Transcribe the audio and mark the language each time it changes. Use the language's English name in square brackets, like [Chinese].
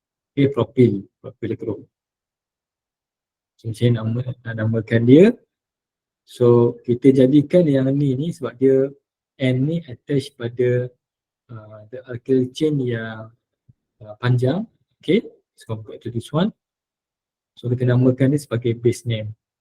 [Malay] Okay, propyl group. So saya nak namakan dia. So kita jadikan yang ni sebab dia N ni attach pada the alkyl chain yang panjang. [English] Okay, let's compare to this one. [Malay] So kita namakan dia sebagai base name.